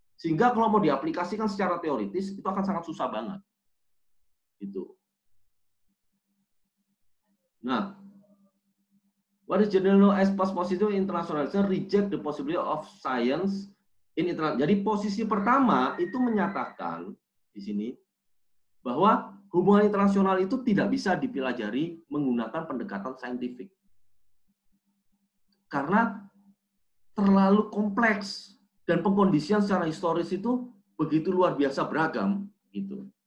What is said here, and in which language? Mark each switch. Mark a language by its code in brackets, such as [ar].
[id] Sehingga kalau mau diaplikasikan secara teoritis itu akan sangat susah banget. Gitu. [en] Nah, what is generally known as post-positive internationalism reject the possibility of science in international. [id] Jadi posisi pertama itu menyatakan di sini bahwa hubungan internasional itu tidak bisa dipelajari menggunakan pendekatan saintifik. Karena terlalu kompleks dan pengkondisian secara historis itu begitu luar biasa beragam gitu.